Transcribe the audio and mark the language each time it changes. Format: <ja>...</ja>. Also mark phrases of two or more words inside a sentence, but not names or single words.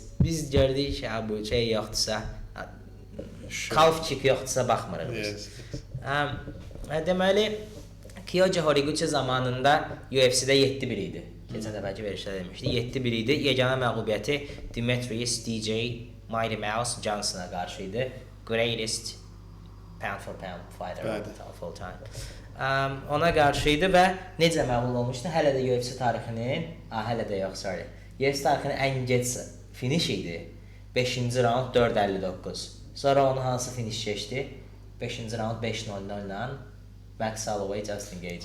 <az>Biz gördük ki, bu şey yoxdursa,</az> <en>calf kick</en> <az>yoxdursa baxmırıq biz. Deməli, Kyoji Horiguchi zamanında UFC-də 7-1 idi. Keçən dəfəki verişdə demişdi. 7-1 idi. Yeganə məğlubiyyəti Demetrius DJ Mighty Mouse Johnsona qarşı idi.</az> <en>Greatest pound for pound fighter of all time.</en> <az>Ona qarşı idi və necə məğlub olmuşdu? Hələ də UFC tarixinin, UFC tarixinin ən gec finish idi. 5-ci round 4:59. Sonra onu hansı finish keçdi? 5-ci round 5:00 ilə Max Holloway, Justin Gaethje.</az>